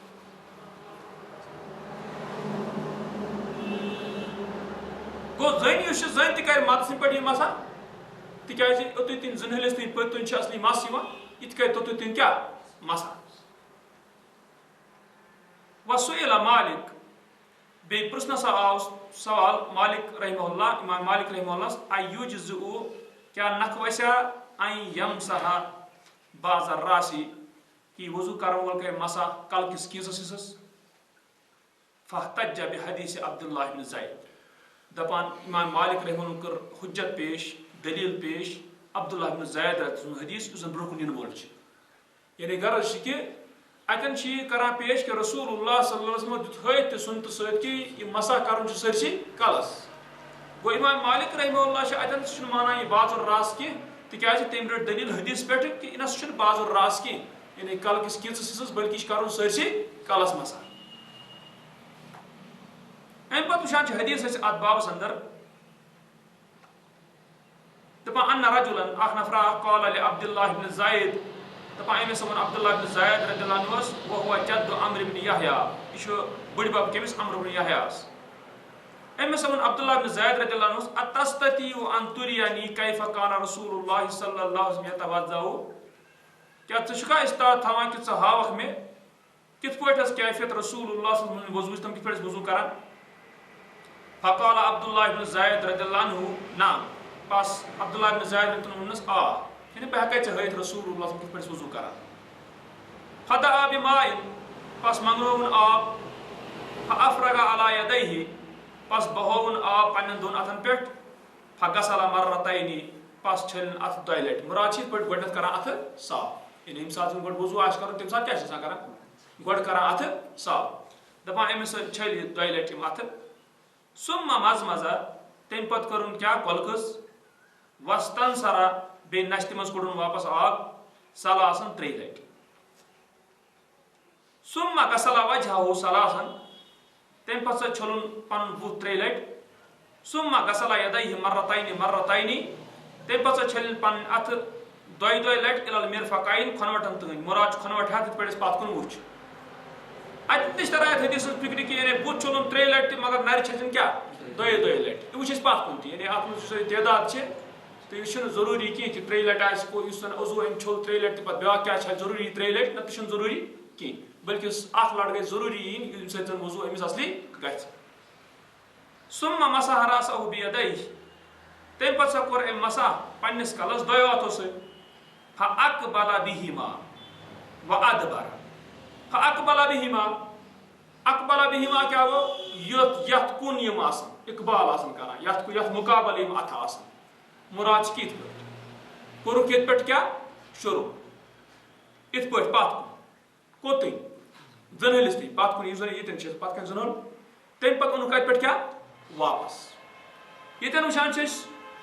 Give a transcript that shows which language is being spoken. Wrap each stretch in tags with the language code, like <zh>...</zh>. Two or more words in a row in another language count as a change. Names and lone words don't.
<ks>گوٚو زٔنۍ یُس چھِ زٔنۍ تہِ کرِ مدٕ سٕنٛدۍ پٲٹھۍ یہِ مسا تِکیٛازِ اوٚتُے تِنۍ زٕنہٕلِس تِنۍ پٔتۍ کِنۍ چھِ اصلی مس یِوان یہِ تہِ کرِ توٚتُے تِنۍ کیٛاہ مسا</ks> <ar>وسُئِلَ مالِک</ar> <ks>بیٚیہِ پرٛژھنہٕ ہسا آو سوال مالک رحمہ اللہ امام مالک رحمہ اللہس ایُجزُء کیٛاہ نکھٕ</ks> <ar>وسیا ان یمسحا بعض الراسی</ar> <ks>کہ وضوٗ کرن وول کرِ مسا کلہٕ کِس کیٖژس حصس</ks> <ar>فاحتج بحدیث عبداللہ بن زید</ar> <ks>دپان امام مالک رحمہ اللہ کٔر حجت پیش دلیٖل پیش عبداللہ بن زید سُنٛد حدیث یُس زن برونٛہہ کُن یِنہٕ وول چھُ یعنی غرض چھُ کہِ اتٮ۪ن چھُ یہِ کران پیش کہِ رسول اللہ</ks> <ar>صلی اللہ علیہ وسلم</ar> <ks>دیُت ہٲیِتھ تہِ سُنتہٕ سۭتۍ کہِ یہِ مسا کرُن چھُ سٲرسٕے کلس گوٚو امام مالک رحمہ اللہ چھُ اتٮ۪ن سُہ چھُنہٕ مانان یہِ</ks> <ar>بعض الراس</ar> <ks>کینٛہہ تِکیٛازِ تٔمۍ رٔٹ دلیٖل حدیث پٮ۪ٹھ کہِ یہِ نسا چھُنہٕ</ks> <ar>بعض الراس</ar> <ks>کینٛہہ یعنی کلہٕ کِس کیٖژس حصس بلکہِ چھُ کرُن سٲرسٕے کلس مسا امہِ پتہٕ وٕچھان چھِ حدیث أسۍ اتھ بابس انٛدر دپان</ks> <ar>ان رجُلن</ar> <ks>اکھ نفرا</ks> <ar>قال لعبداللہ بن زید</ar> <ks>دپان أمۍ ہسا ووٚن عبداللہ بن زید رضی اللہ عنہس</ks> <ar>وهو جد عمرو بن یحیٰ</ar> <ks>یہِ چھُ بٕڈِبب کٔمِس عمرو بن یحیٰس أمۍ ہسا ووٚن عبداللہ بن زید رضی اللہ عنہس</ks> <ar>اتستطیع ان تُرینی کیف کان رسول اللہ صلی اللہ علیہ وسلم یتوضأ</ar> <ks>کیٛاہ ژٕ چھُکھا استاد تھاوان کہِ ژٕ ہاوکھ مےٚ کِتھ پٲٹھۍ ٲس کیفیت رسول اللہ</ks> <ar>صلی اللہ علیہ وسلم</ar> <ks>وضوٗ تِم کِتھ پٲٹھۍ ٲسۍ وضوٗ کران</ks> <ar>فقال عبداللہ بن زید رضی اللہ عنہ نعم</ar> <ks>بس عبداللہ بن زید</ks> <ar>رضی اللہ عنہ</ar> <ks>ووٚنُس آ یعنی بہٕ ہٮ۪کے ژےٚ ہٲیِتھ رسول اللہ</ks> <ar>صلی اللہ علیہ وسلم</ar> <ks>کِتھ پٲٹھۍ ٲسۍ وضوٗ کران</ks> <ar>فدعا بماء</ar> <ks>بس منٛگنووُن آب</ks> <ar>فافرغ علی یدیہ</ar> <ks>بس بہووُن آب پننٮ۪ن دۄن اتھن پٮ۪ٹھ</ks> <ar>فغسل مرتین</ar> <ks>بس چھٔلِن اتھٕ دۄیہِ لٹہِ مُراد چھِ یِتھ پٲٹھۍ گۄڈٕنٮ۪تھ کران اتھٕ صاف یعنی ییٚمہِ ساتہٕ گۄڈٕ وضوٗ آسہِ کرُن تمہِ ساتہٕ کیٛاہ چھِ آسان کران گۄڈٕ کران اتھٕ صاف دپان أمِس چھٔلۍ یہِ دۄیہِ لٹہِ یِم اتھٕ</ks> <ar>ثم مزمزا</ar> <ks>تمہِ پتہٕ کٔرٕن کیٛاہ کۄلہٕ کٔژ وستنصرا بیٚیہِ نشتہِ منٛز کوٚڑُن واپس آب ثلاثن 3 لٹہِ</ks> <ar>ثم غسل وجهه ثلاثن</ar> <ks>تمہِ پتہٕ سا چھلُن پنُن بُتھ 3 لٹہِ</ks> <ar>ثم غسل یدیہ مرتین</ar> <ks>تمہِ پتہٕ سا چھلٕنۍ پنٕنۍ اتھٕ 2 لٹہِ</ks> <ar>الى المرفقین</ar> <ks>کھۄنوٹن تٲنۍ مُراد چھُ کھۄنوٹ ہٮ۪تھ یِتھ پٲٹھۍ أسۍ پتھ کُن وٕچھ اتہِ تہِ چھِ تران اتھ حدیثس فِکرِ کہِ یعنی بُتھ چھلُن 3 لٹہِ تہِ مگر نرِ چھلٕنۍ کیٛاہ 2 لٹہِ یہِ وٕچھ أسۍ پتھ کُن تہِ یعنی اتھ منٛز یُس یہِ تعداد چھِ تہٕ یہِ چھُنہٕ ضروٗری کینٛہہ کہِ 3 لٹہِ آسہِ یُس زن عضوٗ أمۍ چھوٚل 3 لٹہِ تہٕ پتہٕ بیٛاکھ کیٛاہ چھِ ضروٗری 3 لٹہِ نہ تہِ چھُنہٕ ضروٗری کینٛہہ بلکہِ اکھ لٹہِ گژھِ ضروٗری یِنۍ ییٚمہِ سۭتۍ زن وضوٗ أمِس اصلی گژھِ</ks> <ar>ثم مسح راسه بيديه</ar> <ks>تمہِ پتہٕ سا کوٚر أمۍ مسح پننِس کلس 2 اَتھو سۭتۍ</ks> <ar>فاقبل بهما وادبر فاقبل بهما اقبل بهما</ar> <ks>کیٛاہ گوٚو یتھ کُن یِم آسان اقبال آسان کران یتھ مُقابل یِم اتھٕ آسان مُراد چھِ کِتھ پٲٹھۍ کوٚرُکھ ییٚتہِ پٮ۪ٹھ کیٛاہ شروٗع یِتھ پٲٹھۍ پتھ کُن کوٚتُے زٕنہٕلِس تہِ پتھ کُن یُس زن ییٚتٮ۪ن چھِ پتھ کَنۍ زٕنہٕل تمہِ پتہٕ اوٚنُکھ اتہِ پٮ۪ٹھ کیٛاہ واپس ییٚتٮ۪ن وٕچھان چھِ أسۍ</ks>